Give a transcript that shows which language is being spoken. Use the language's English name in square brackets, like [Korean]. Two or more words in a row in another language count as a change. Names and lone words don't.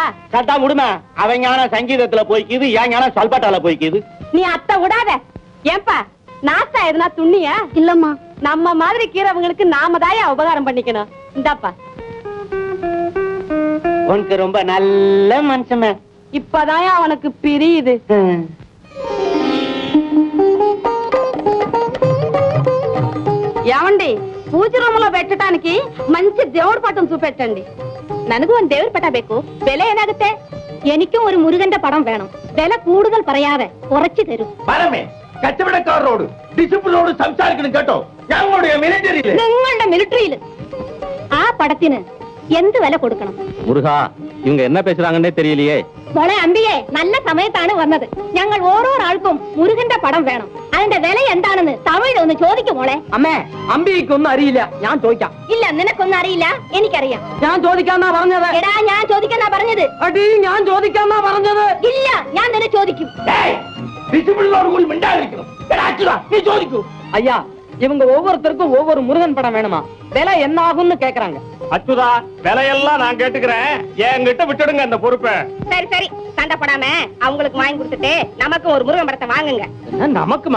[Tamil] சத்தா விடுமா, அவன் ஞானம் சங்கீதத்துல போய்க்குது, என் ஞானம் சல்பாட்டால போய்க்குது. நீ அத்தை விடாத. ஏன்பா நாசா எதுனா துண்ணியா? இல்லம்மா, நம்ம மாதிரி கீரவங்களுக்கு நாம தாயா உபகாரம் பண்ணிக்கணும். இந்தாப்பா உனக்கு ரொம்ப நல்ல மனுஷமே. இப்பதாயா அவனுக்கு பிரியுது. [Telugu] ఏమండి పూజ రూములో పెట్టడానికి మంచి దేవుడి పటం చూపెట్టండి. [Kannada] ನನಗೂ ಒಂದು ದೇವ್ರ ಪಟ ಬೇಕು. ಬೆಲೆ ಏನಾಗುತ್ತೆ? [Malayalam] എനിക്കും ഒരു മുരുകന്റെ പടം വേണം. വില കൂടുതൽ പറയാതെ കുറച്ച് തരൂ. പരമേ കച്ചവടക്കാരോട് ഡിസിപ്ലിനോട് സംസാരിക്കണം കേട്ടോ. ഞങ്ങളുടെ മിലിറ്ററിയില് നിങ്ങളുടെ മിലിറ്ററിയിൽ ആ പടത്തിന് എന്ത് വില കൊടുക്കണം? முருகா, இவங்க என்ன பேசுறாங்கன்னே தெரியலையே. മോളെ അമ്പിയെ, നല്ല സമയത്താണ് വന്നത്. ഞങ്ങൾ ഓരോ ആൾക്കും മുരുകന്റെ പടം വേണം. അതിന്റെ വില എന്താണെന്ന് തമിഴിൽ ഒന്ന് ചോദിക്കും മോളെ. അമ്മേ, അമ്പിക്കൊന്നും അറിയില്ല, ഞാൻ ചോദിക്കാം. ഇല്ല, നിനക്കൊന്നും അറിയില്ല, എനിക്കറിയാം. ഞാൻ ചോദിക്കാന്നാ പറഞ്ഞത്. എടാ, ഞാൻ ചോദിക്കാന്നാ പറഞ്ഞത്. അടി, ഞാൻ ചോദിക്കാന്നാ പറഞ്ഞത്. ഇല്ല, ഞാൻ നിന്നെ ചോദിക്കും. ഡിസിപ്ലിനോട് കൂടി മിണ്ടാതിരിക്കണം. நீ ചോദിക്കൂ. [Tamil] ஐயா, இவங்க ஒவ்வொருத்தருக்கும் ஒவ்வொரு முருகன் படம் வேணுமா? விலை என்ன ஆகும்னு கேக்குறாங்க. அச்சுதா, விலையெல்லாம் நான் கேட்டுக்கிறேன், என்கிட்ட விட்டுடுங்க அந்த பொறுப்பை. சரி சரி, சண்டை போடாம அவங்களுக்கு வாங்கி கொடுத்துட்டு நமக்கு ஒரு முருகன் படத்தை வாங்குங்க. நமக்குமா?